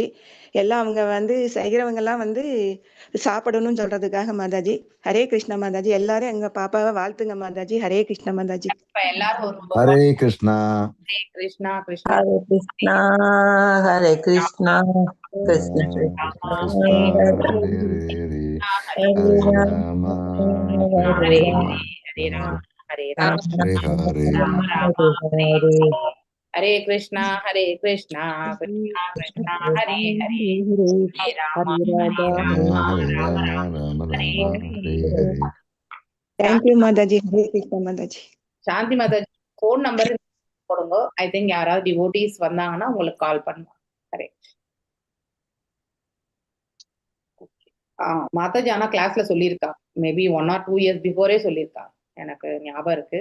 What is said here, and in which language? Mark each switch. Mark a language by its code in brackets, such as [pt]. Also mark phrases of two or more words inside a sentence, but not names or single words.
[ta] எல்லாம் அவங்க செய்கிறவங்க எல்லாம் சாப்பிடணும்னு சொல்றதுக்காக மாதாஜி. ஹரே கிருஷ்ணா மாதாஜி. எல்லாரும் எங்க பாப்பாவை வாழ்த்துங்க மாதாஜி. ஹரே கிருஷ்ணா மாதாஜி. எல்லாரும் ஹரே கிருஷ்ணா. ஹரே கிருஷ்ணா. கிருஷ்ணா ஹரே கிருஷ்ணா ஹரே கிருஷ்ணா கிருஷ்ண கிருஷ்ணா ஹரே ஹரே ஹரே ஹரே ராம ஹரே ராம ஹரே ராம் ஹரே ராம ராம் ஹரே ஹரே ராம ராம ஹரே ஹரே ஹரே ஹரே கிருஷ்ணா கிருஷ்ணா கிருஷ்ணா ஹரே ஹரே ஹரே ராம ஹரே ராம ஹரே ராம ராம ராம ராம ஹரே ராம ஹரே. ஹரே ஹரே. தேங்க்யூ மாதாஜி. ஹரே கிருஷ்ணா மாதாஜி. சாந்தி மாதாஜி ஃபோன் நம்பர் போடுங்க. [en] I think [ta] யாராவது டிவோட்டிஸ் வந்தாங்கன்னா உங்களுக்கு கால் பண்ணுவாங்க. ஹரே மாதாஜி ஆனா கிளாஸ்ல சொல்லியிருக்கா. [en] maybe 1 or 2 years before [ta] சொல்லியிருக்கா. எனக்கு ஞாபகம் இருக்கு.